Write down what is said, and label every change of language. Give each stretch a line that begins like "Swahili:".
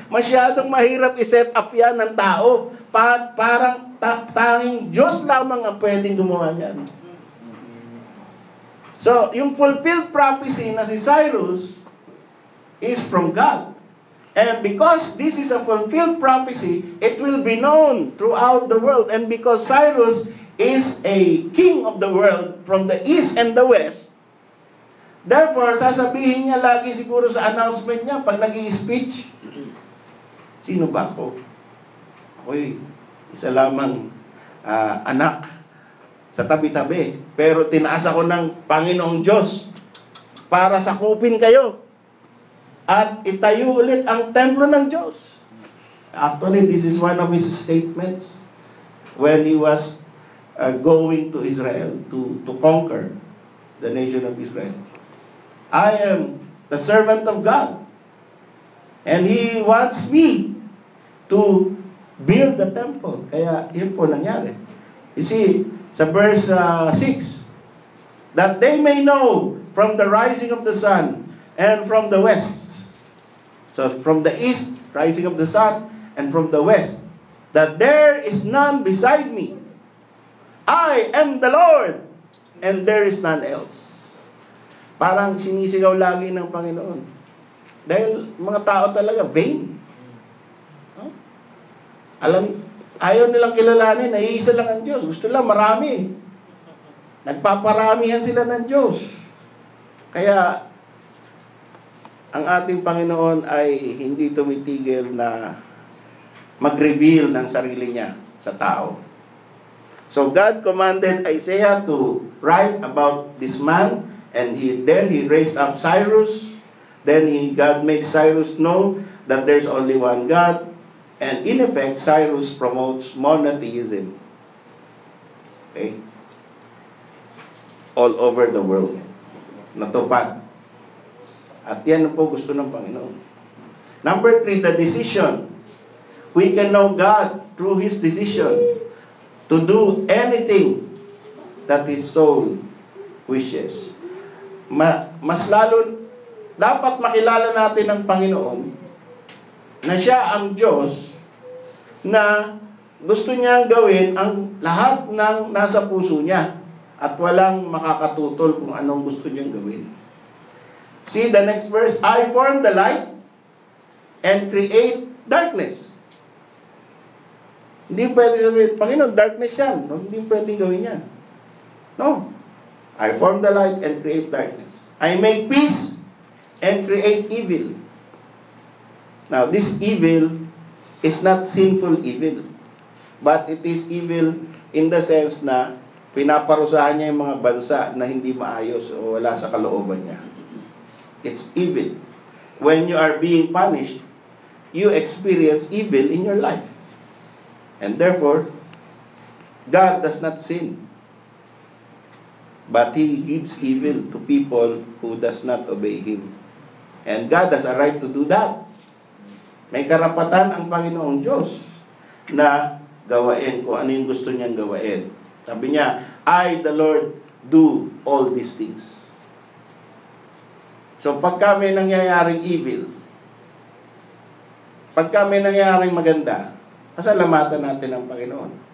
Filipino: Masyadong mahirap i-set up yan ng tao. Parang tanging Diyos lamang ang pwedeng gumawa niyan.
English: So, yung fulfilled prophecy na si Cyrus is from God. And because this is a fulfilled prophecy, it will be known throughout the world. And because Cyrus is a king of the world from the east and the west, therefore,
Filipino: sasabihin niya lagi siguro sa announcement niya pag nag-i-speech, sino ba ako? Ako'y isa lamang anak sa tabi-tabi. Pero tinaas ako ng Panginoong Diyos para sakupin kayo at itayo ulit ang templo ng Diyos.
English: Actually, this is one of his statements when he was going to Israel to conquer the nation of Israel. I am the servant of God, and He wants me to build the temple.
Filipino: Kaya yun po nangyari.
English: You see, sa verse 6, that they may know from the rising of the sun and from the west. So from the east, rising of the sun, and from the west, that there is none beside me. I am the Lord, and there is none else.
Filipino: Parang sinisigaw lagi ng Panginoon. Dahil mga tao talaga, vain. Huh? Ayaw nilang kilalanin, naiisa lang ang Diyos. Gusto lang marami. Nagpaparamihan sila ng Diyos. Kaya, ang ating Panginoon ay hindi tumitigil na mag-reveal ng sarili niya sa tao.
English: So God commanded Isaiah to write about this man, and then he raised up Cyrus. Then God makes Cyrus know that there's only one God, and in effect, Cyrus promotes monotheism. Okay? All over the world.
Filipino: Natupad. At yan po gusto ng Panginoon.
English: Number 3, the decision. We can know God through His decision to do anything that His soul wishes.
Filipino: Mas lalo, dapat makilala natin ang Panginoon na Siya ang Diyos na gusto niyang gawin ang lahat ng nasa puso niya at walang makakatutol kung anong gusto niyang gawin.
English: See the next verse, I form the light and create darkness.
Filipino: Hindi pwede sabihin, Panginoon, darkness yan. No, hindi pwede gawin yan. No.
English: I form the light and create darkness. I make peace and create evil. Now, this evil is not sinful evil, but it is evil in the sense
Filipino: na pinaparusahan niya yung mga bansa na hindi maayos o wala sa kalooban niya.
English: It's evil. When you are being punished, you experience evil in your life. And therefore, God does not sin. But He gives evil to people who does not obey Him. And God has a right to do that.
Filipino: May karapatan ang Panginoong Diyos na gawain kung ano yung gusto niyang gawain. Sabi niya,
English: I, the Lord, do all these things.
Filipino: So, pagka may nangyayaring evil, pagka may nangyayaring maganda, pasalamatan natin ang Panginoon.